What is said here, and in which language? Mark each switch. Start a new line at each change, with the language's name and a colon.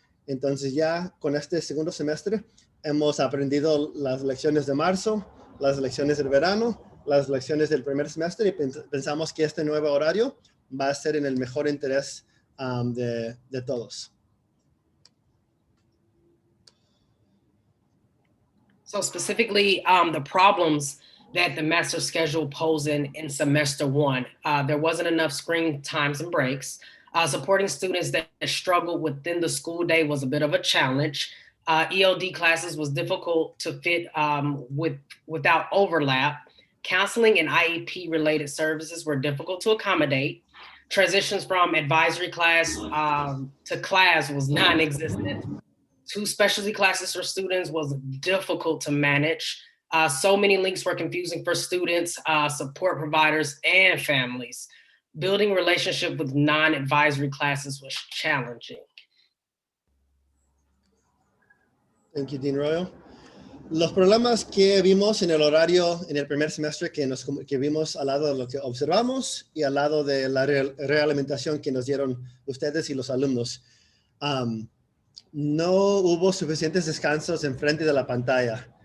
Spanish: Entonces ya con este segundo semestre hemos aprendido las lecciones de marzo, las lecciones del verano, las lecciones del primer semestre y pensamos que este nuevo horario va a ser en el mejor interés de todos.
English: So specifically, the problems that the master schedule posed in semester one, there wasn't enough screen times and breaks. Supporting students that struggled within the school day was a bit of a challenge. ELD classes was difficult to fit without overlap. Counseling and IEP related services were difficult to accommodate. Transitions from advisory class to class was non-existent. 2 specialty classes for students was difficult to manage. So many links were confusing for students, support providers, and families. Building relationship with non-advisory classes was challenging. Thank you, Dean Royal.
Spanish: Los problemas que vimos en el horario en el primer semestre que vimos al lado de lo que observamos y al lado de la realimentación que nos dieron ustedes y los alumnos. No hubo suficientes descansos enfrente de la pantalla.